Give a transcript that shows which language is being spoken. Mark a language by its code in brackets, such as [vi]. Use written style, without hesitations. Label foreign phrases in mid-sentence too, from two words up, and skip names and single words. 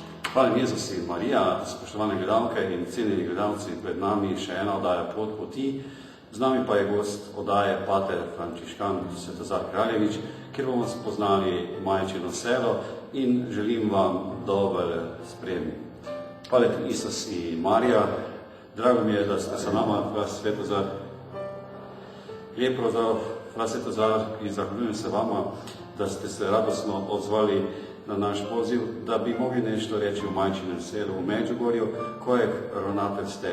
[sl] Hvala Jezus in Marija, spoštovane gledalke in cenjeni gledalci, pred nami še ena oddaja Pot poti. Z nami pa je gost oddaje pater Frančiškan Svetozar Kraljevič, kjer bomo spoznali Majčino selo in želim vam dober sprejem. [hr] Hvala ti Isus i Marija, drago mi je da ste sa nama, Fra Svetozar. Lijep pozdrav, Fra Svetozar, i zahvaljujem se vama da ste se radosno odzvali na naš poziv, da bi mogli nešto reći o Majčinem selu u Međugorju, kojeg ravnatelj ste.